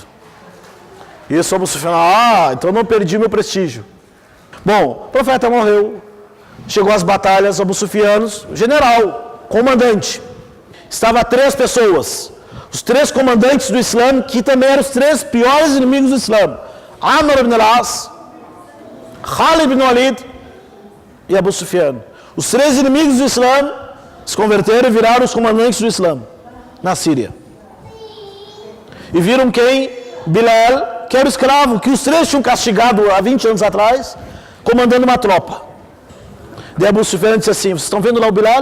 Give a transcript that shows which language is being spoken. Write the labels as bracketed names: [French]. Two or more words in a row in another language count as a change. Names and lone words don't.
[Portuguese] Isso, Abu Sufyan: então não perdi meu prestígio. Bom, o profeta morreu. Chegou às batalhas, Abu Sufyan, general, comandante. estava 3 pessoas. Os 3 comandantes do Islã, que também eram os 3 piores inimigos do Islã. Amr ibn al-As, Khalid ibn Walid e Abu Sufyan. Os 3 inimigos do Islã se converteram e viraram os comandantes do Islã na Síria. E viram quem? Bilal, que era o escravo que os 3 tinham castigado há 20 anos atrás, comandando uma tropa. Daí Abu Sufyan disse assim: vocês estão vendo lá o Bilal?